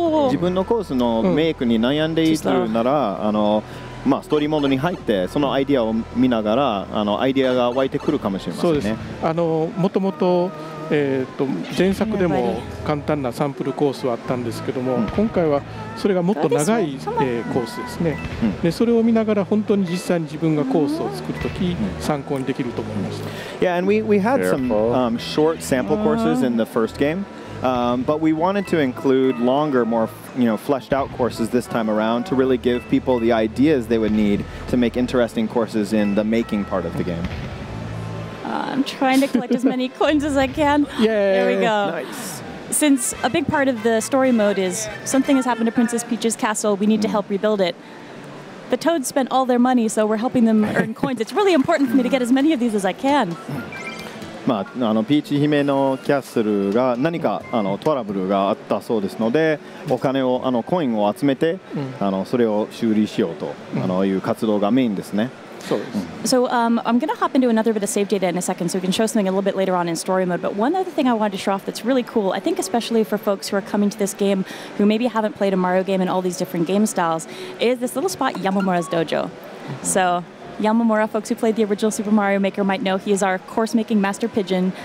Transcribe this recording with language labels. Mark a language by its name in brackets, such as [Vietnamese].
[Japanese] 自分のコースのメイクに悩んでいるなら、ストーリーモードに入ってそのアイディアを見ながらアイディアが湧いてくるかもしれませんね。そうです。もともと前作でも簡単なサンプルコースはあったんですけども、今回はそれがもっと長いコースですね。でそれを見ながら本当に実際に自分がコースを作るとき参考にできると思いました。 [English] Yeah, and we had some short sample courses in the first game. But we wanted to include longer, more fleshed out courses this time around to really give people the ideas they would need to make interesting courses in the making part of the game. I'm trying to collect as many coins as I can. There we go. Nice. Since a big part of the story mode is something has happened to Princess Peach's castle, we need to help rebuild it. The Toads spent all their money, so we're helping them earn coins. It's really important for me to get as many of these as I can. [Japanese] ピーチ姫のキャッスルが何かトラブルがあったそうですので、お金をコインを集めて、それを修理しようという活動がメインですね。 [English] So I'm going to hop into another bit of save data in a second so we can show something a little bit later on in story mode. But one other thing I wanted to show off that's really cool, I think especially for folks who are coming to this game who maybe haven't played a Mario game in all these different game styles, is this little spot, Yamamura's Dojo. So Yamamura, folks who played the original Super Mario Maker might know he is our course-making master pigeon.